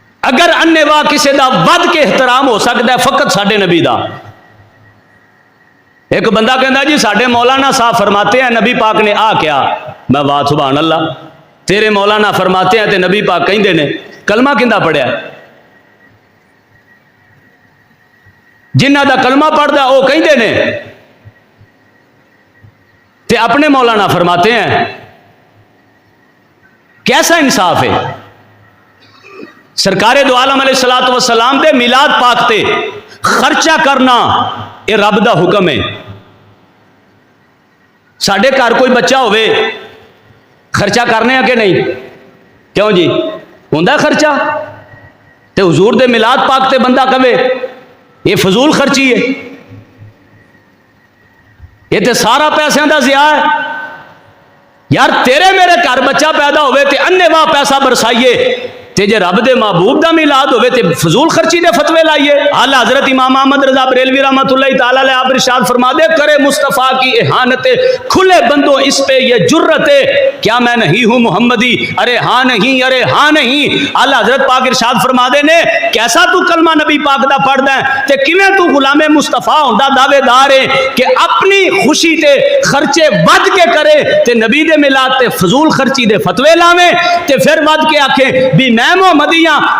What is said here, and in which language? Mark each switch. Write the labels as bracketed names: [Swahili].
[Punjabi] اگر انے واہ کسے دا ود کے احترام ہو سکتا ہے فقط ساڈے نبی دا. ایک بندہ کہندا جی ساڈے مولانا صاحب فرماتے ہیں نبی پاک نے آ کیا. میں واہ سبحان اللہ, تیرے مولانا فرماتے ہیں تے نبی پاک کہندے نے. کلمہ کیندا پڑھیا؟ جنہ دا کلمہ پڑھدا وہ کہندے نے تے اپنے مولانا فرماتے ہیں. کیسا انصاف ہے؟ سرکار دو عالم علیہ الصلوۃ والسلام دے میلاد پاک تے خرچہ کرنا یہ رب دا حکم ہے. ساڈے گھر کوئی بچہ ہوئے خرچہ کرنے کہ نہیں؟ کیوں جی ہوندا خرچہ؟ تے حضور دے میلاد پاک تے بندہ کہے یہ فضول خرچی ہے, یہ تے سارا پیسوں دا ضیاء ہے. یار تیرے میرے گھر بچہ پیدا ہوئے تے انے واہ پیسہ برسائیے, تے جے رب دے محبوب دا میلاد ہوئے تے فضول خرچی دے فتوے لائیے. [Urdu] اعلیٰ حضرت امام احمد رضا بریلوی رحمۃ اللہ تعالیٰ علیہ [Punjabi] آپ ارشاد فرما دے کرے [Urdu] مصطفیٰ کی احانت کھلے بندوں اس پہ یہ جرت ہے, کیا میں نہیں ہوں محمدی؟ ارے ہاں نہیں, ارے ہاں نہیں. [Punjabi] اعلیٰ حضرت پاک ارشاد فرما دے نے کیسا تو کلمہ نبی پاک دا پڑھدا ہے تے کیویں تو غلام مصطفیٰ ہوندا دعوے دار ہے کہ اپنی خوشی تے خرچے ود کے کرے تے نبی دے میلاد تے فضول خرچی دے فتوے لاویں تے پھر ود کے آکھے بھی میں محمدیاں.